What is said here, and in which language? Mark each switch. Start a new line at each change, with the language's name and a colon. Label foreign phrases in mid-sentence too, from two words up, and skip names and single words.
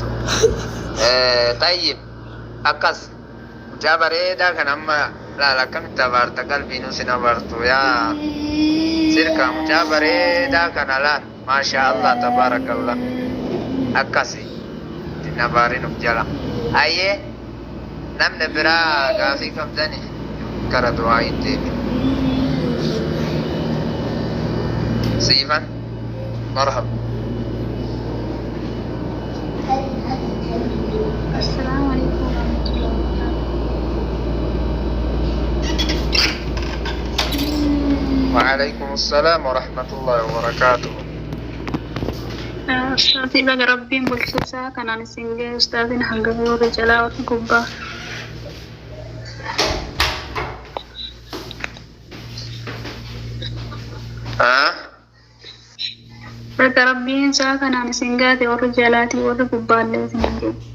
Oromo: Tayyib akkas mucaa bareedaa kan amma laala akkamitti abaarta qalbiinuu sin abaartu yaa sirka mucaa bareedaa kana laal
Arabic: ما شاء الله تبارك الله
Oromo: akkasi ittiin abaarinuuf jala. Ayyee namni biraa gaafii qabdani gara du'aa hin deebiin. Siifan marhaba.
Arabic: السلام عليكم ورحمة الله وبركاته. وعليكم السلام ورحمة الله وبركاته.
Oromo: Ustaazi baga rabbiin bulchisaa kanaan isin ga'e ustaaziin hangafa warra jalaa warra gubbaa. Baga rabbiin isaa kanaan isin gaate warra jalaatii warra gubbaallee isin ga'e.